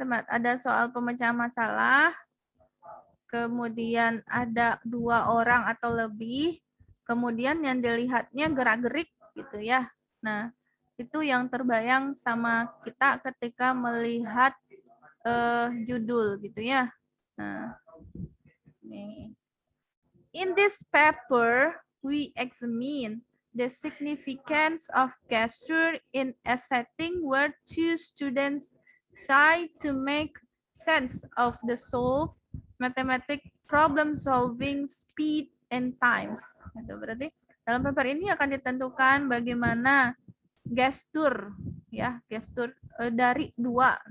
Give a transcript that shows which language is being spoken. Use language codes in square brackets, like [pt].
[id] Ada soal pemecahan masalah, kemudian ada 2 orang atau lebih, kemudian yang dilihatnya gerak-gerik gitu ya. Nah, itu yang terbayang sama kita ketika melihat judul gitu ya. Nah, nih. [en] In this paper, we examine the significance of gesture in a setting where 2 students try to make sense of the solved mathematic problem solving speed and times. [id] Itu berarti dalam paper ini akan ditentukan bagaimana gestur ya, gestur dari 2.